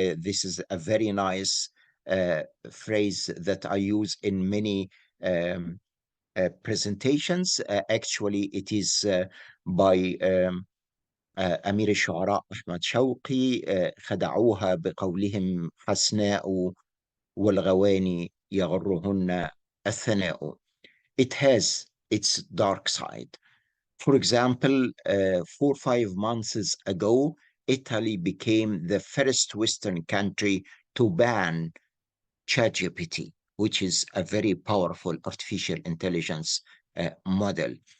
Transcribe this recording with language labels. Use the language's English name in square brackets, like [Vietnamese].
[English] This is a very nice phrase that I use in many presentations. Actually, it is by [Arabic] أمير الشعراء [English] أحمد شوقي. [Arabic] خدعوها بقولهم حسناء والغواني يغرهن الثناء. [English] It has its dark side. For example, 4 or 5 months ago, Italy became the first Western country to ban ChatGPT, which is a very powerful artificial intelligence model.